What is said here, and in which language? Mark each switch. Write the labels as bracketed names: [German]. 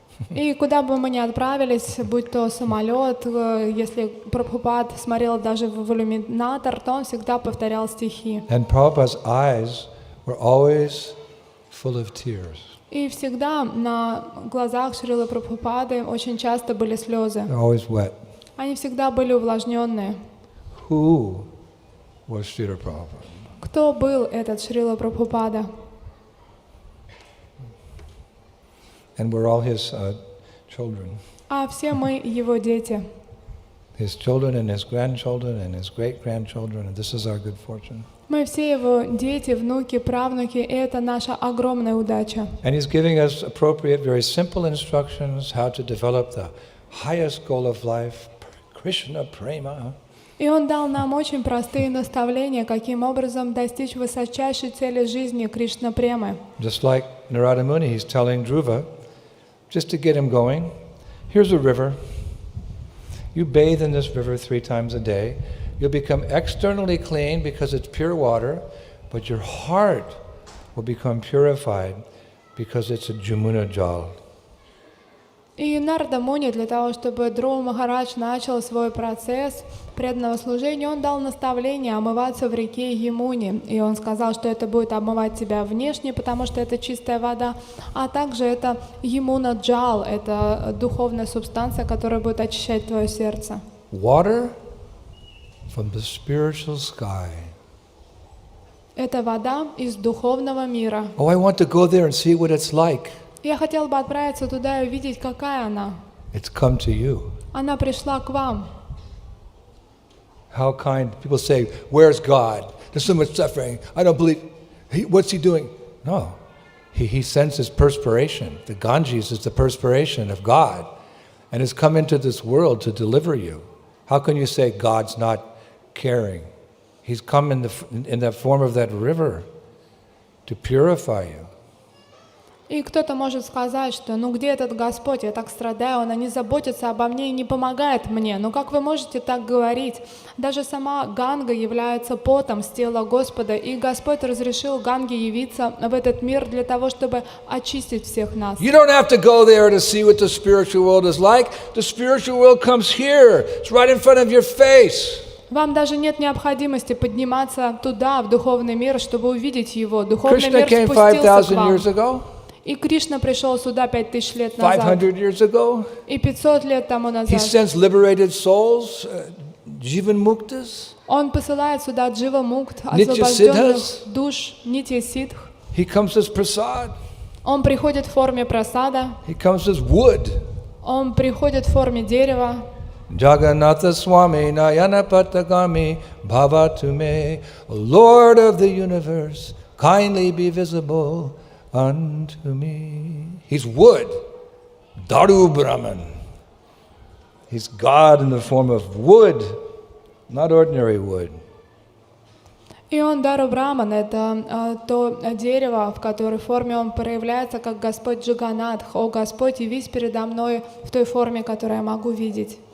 [Russian] И куда бы мы ни отправились, будь то самолет, если Прабхупад смотрел даже в иллюминатор, то он всегда повторял стихи. [English] And Prabhupada's eyes were always full of tears. [Russian] И всегда на глазах Шрилы Прабхупады очень часто были слезы. [English] They're always wet. [Russian] Они всегда были увлажненные. [English] Who was Srila Prabhupada? [Russian] Кто был этот Шрила Прабхупада? [English] And we're all his children. [Russian] А все мы его дети. [English] His children and his grandchildren and his great-grandchildren, and this is our good fortune. [Russian] Мы все его дети, внуки, правнуки, и это наша огромная удача. [English] And he's giving us appropriate, very simple instructions how to develop the highest goal of life, Krishna Prema. [Russian] И он дал нам очень простые наставления, каким образом достичь высочайшей цели жизни Кришна Премы. [English] Just like Narada Muni, he's telling Dhruva, just to get him going, here's a river. You bathe in this river 3 times a day. You'll become externally clean because it's pure water, but your heart will become purified because it's a Jamuna Jal. [Russian] И Нарада Муни, для того, чтобы Гуру Махарадж начал свой процесс преданного служения, он дал наставление омываться в реке Ямуни. И он сказал, что это будет омывать тебя внешне, потому что это чистая вода, а также это Ямуна Джал, это духовная субстанция, которая будет очищать твое сердце. [English] Water from the spiritual sky. [Russian] Это вода из духовного мира. [English] Oh, I want to go there and see what it's like. [Russian] Я хотел бы отправиться туда и увидеть, какая она. [English] It's come to you. [Russian] Она пришла к вам. [English] How kind. People say, where's God? There's so much suffering. I don't believe. What's he doing? No. He sends his perspiration. The Ganges is the perspiration of God. And has come into this world to deliver you. How can you say God's not caring? He's come in the form of that river to purify you. [Russian] И кто-то может сказать, что ну где этот Господь, я так страдаю, Он не заботится обо мне и не помогает мне. Но как вы можете так говорить? Даже сама Ганга является потом с тела Господа, и Господь разрешил Ганге явиться в этот мир для того, чтобы очистить всех нас. [English] You don't have to go there to see what the spiritual world is like. The spiritual world comes here. It's right in front of your face. [Russian] Вам даже нет необходимости подниматься туда, в духовный мир, чтобы увидеть его. Духовный мир спустился к вам. И Кришна пришел сюда 5000 лет назад. [English] 500 years ago. [Russian] И 500 лет тому назад. [English] He sends liberated souls, Jivan Muktas. [Russian] Он посылает сюда Джива Мукт, освобожденных душ, Нитья Сидх. [English] He comes as prasad. [Russian] Он приходит в форме прасада. [English] He comes as wood. [Russian] Он приходит в форме дерева. [Sanskrit] Jagannatha Swami Nayana Patagami Bhavatume, [English] Lord of the universe, kindly be visible unto me. He's wood, Daru Brahman. He's God in the form of wood, not ordinary wood. [Russian] И он Дару Браман, это то дерево, в которой форме он проявляется, как Господь Джаганатх. О Господь, явись передо мной в той форме, которую я могу видеть.